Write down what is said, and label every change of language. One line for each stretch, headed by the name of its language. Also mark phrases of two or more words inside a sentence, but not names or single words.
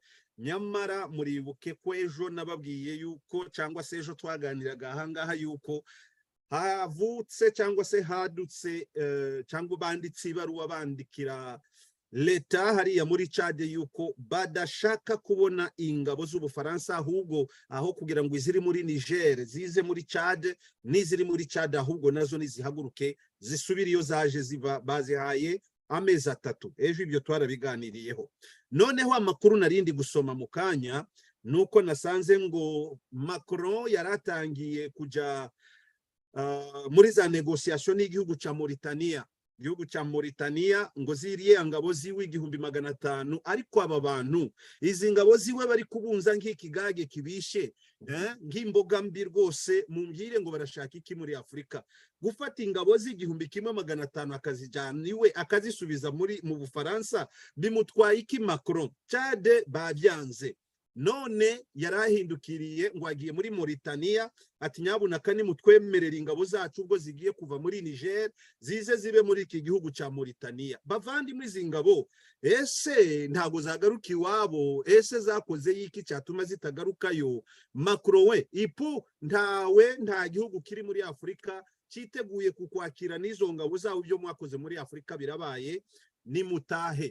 Kinyarwanda: Nyamara muribuke ko ejo nababwiye yuko, cyangwa se ejo twaganiraga ahangaha yuko havutse cyangwa se hadutse cyangwa banditse ibaruwa bandikira Leta hariya muri Chad yuko badashaka kubona ingabo z'Ubufaransa, ahubwo aho kugira ngo iziri muri Niger zize muri Chad, n'iziri muri Chad ahubwo nazo nizihaguruke zisubira iyo zaje ziva. Bazihaye amezi 3. Ejo ibyo twarabiganiriyeho. Noneho amakuru narindi gusoma mu kanya nuko nasanze ngo Macron yaratangiye kuja muri za negotiation n'igihugu ca Mauritania. Igihugu ca Mauritania ngo ziriye ngabo ziwe 1500, ariko aba bantu izi ngabo ziwe bari kubunza nk'ikigage kibishe, nk'imboga mbi rwose. Mumbwire ngo barashaka iki muri Afrika? Gufata ingabo z'1500 akazijana iwe akazisubiza mu Bufaransa bimutwaye iki Macron? Chad babyanze. None yarahindukiriye ngo agiye muri Mauritania ati nyabunaka nimutwemerera ingabo zacu ubwo zigiye kuva muri Niger zize zibe muri iki gihugu ca Mauritania. Bavandimwe, izi ngabo ese ntago zagaruka iwabo? Ese zakoze yiki cyatuma zitagarukayo? Macron we ipu nta gihugu kiri muri Afrika cyiteguye kukwakira n'izo ngabo zawo byo mwakoze muri Afrika birabaye ni mutahe.